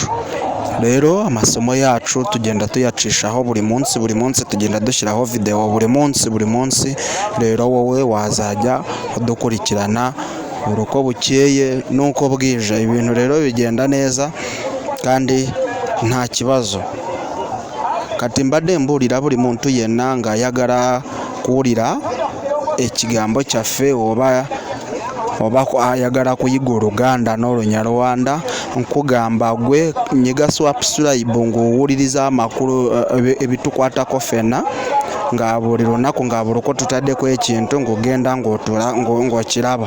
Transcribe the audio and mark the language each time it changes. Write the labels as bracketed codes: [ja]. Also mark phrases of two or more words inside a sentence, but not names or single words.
[rw] Rero amasomo yacu tugenda tuyacishaho buri munsi tugenda dushyiraho video buri munsi. Rero wowe wazajya udukurikirana uko bukeye nuko bwije, ibintu rero bigenda neza kandi nta kibazo. [lg] Kati mbadde mbuulira buli muntu yenna ng'ayagala kuwulira ekigambo kyaffe oba ayagala kuyiga Oluganda n'Olunyarwanda, nkugamba gwe nyiga subscribe ng'owuliriza amakulu ebitukwatako ffenna, nga buli lunaku nga buli uko tutaddeko ekintu ng'ogenda ng'okiraba.